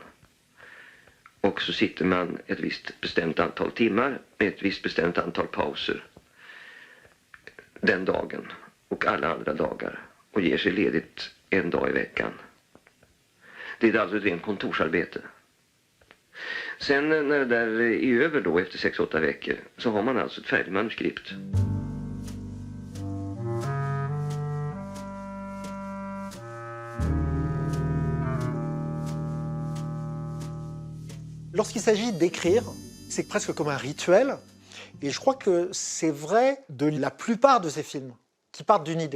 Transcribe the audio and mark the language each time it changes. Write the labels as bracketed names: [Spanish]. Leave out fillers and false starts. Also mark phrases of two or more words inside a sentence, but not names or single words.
[Swedish] Och så sitter man ett visst bestämt antal timmar med ett visst bestämt antal pauser den dagen och alla andra dagar och ger sig ledigt en dag i veckan. Det är alltså ett rent kontorsarbete. Sen när det där är över då efter 6-8 veckor så har man alltså ett färdigt manuskript. [French] Lorsqu'il s'agit d'écrire, c'est presque comme un rituel. Et je crois que c'est vrai de la plupart de ces films qui partent d'une idée.